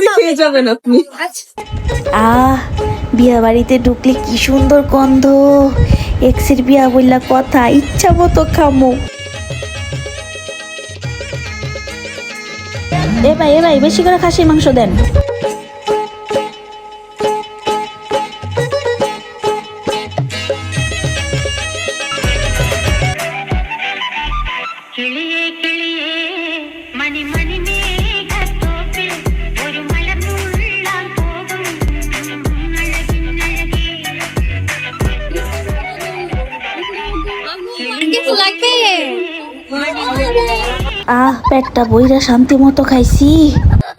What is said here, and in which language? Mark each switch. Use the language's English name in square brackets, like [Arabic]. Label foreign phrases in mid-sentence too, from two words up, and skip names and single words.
[Bangla] খাওয়াতে খেয়ে হবে। যাবেন আপনি। আচ্ছা। বিয়া বাড়িতে ঢুকলে কি সুন্দর গন্ধ। এক্সের বিয়া বললা কথা, ইচ্ছা মতো খামো। এ ভাই বেশি করে খাসির মাংস দেন। [Malayalam] കിളിയേ കിളിയേ മണി മണി മേഘത്തോപ്പിൽ ഒരു മലമുള്ളാൻ പോകും അഴകിനഴകേ [Bangla] কিছু লাগবে? পেটটা বইরা শান্তি মতো খাইছি।